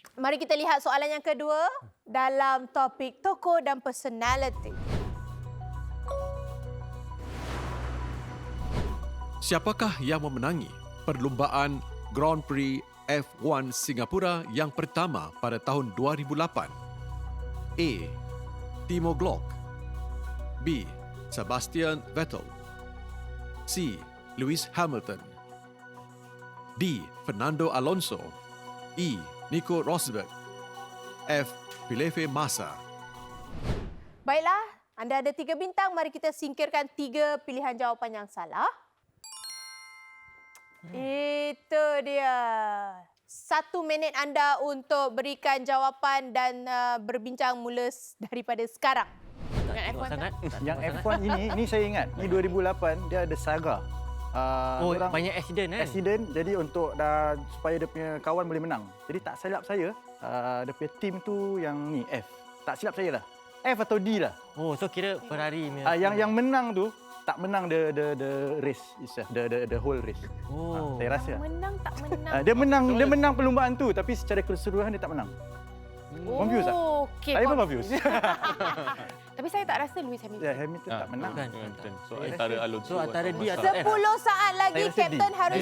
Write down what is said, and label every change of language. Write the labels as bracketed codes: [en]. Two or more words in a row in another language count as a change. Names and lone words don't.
[ms] Mari kita lihat soalan yang kedua dalam topik tokoh dan personality. Siapakah yang memenangi perlumbaan Grand Prix F1 Singapura yang pertama pada tahun 2008? A. Timo Glock. B. Sebastian Vettel. C. Lewis Hamilton. D. Fernando Alonso. E. Nico Rosberg. F. Felipe Massa. Baiklah, anda ada 3 bintang. Mari kita singkirkan 3 pilihan jawapan yang salah. Itu dia. 1 minit anda untuk berikan jawapan dan berbincang mula daripada sekarang. Tak tengok sangat. Yang F1 ini saya ingat. Ini 2008 dia ada saga. Orang Banyak accident kan? accident, jadi untuk supaya dia punya kawan boleh menang. Jadi tak silap saya, dia punya team tu yang ni F. Tak silap saya lah. F atau D lah. Oh, so kira Ferrari punya. Yang menang tu tak menang [en] the race itself, the whole race. [ms] Oh. Saya rasa. Menang tak menang. Dia menang perlumbaan tu tapi secara keseluruhan dia tak menang. Confused tak? Okey. Saya pun confused. Tapi saya tak rasa Lewis Hamilton. Ya, Hamilton tak menang. Bukan. So antara Alonso. So, antara dia atau atau F. 10 saat lagi, Saya rasa D. Kapten harus